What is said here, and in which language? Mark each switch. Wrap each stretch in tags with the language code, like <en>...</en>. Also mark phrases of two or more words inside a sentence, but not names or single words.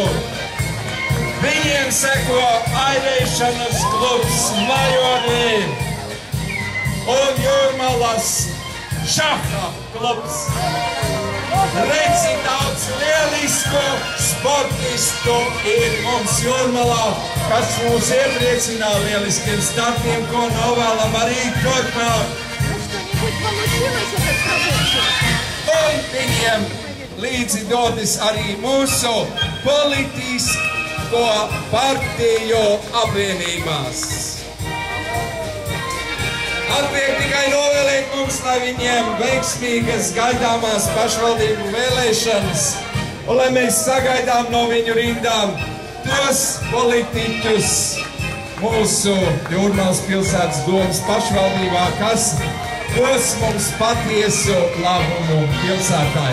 <lv>Viņiem seko airēšanas klubs Majorī un Jūrmalas šaha klubs. Redzi, daudz lielisku sportistu ir mums Jūrmalā, kas mūs iepriecina lieliskiem startiem, ko novēlam arī turpmāk.</lv> <ru>Ну что-нибудь получилось этот продукт?</ru> <lv>Un viņiem līdzi dodas arī mūsu politisko partiju apvienībās. Atliek tikai novēlēt mums, lai viņiem veiksmīgas gaidāmās pašvaldību vēlēšanas, un lai mēs sagaidām no viņu rindām tos politiķus mūsu Jūrmālas pilsētas domas pašvaldībā, kas dos mums patiesu labumu pilsētai.</lv>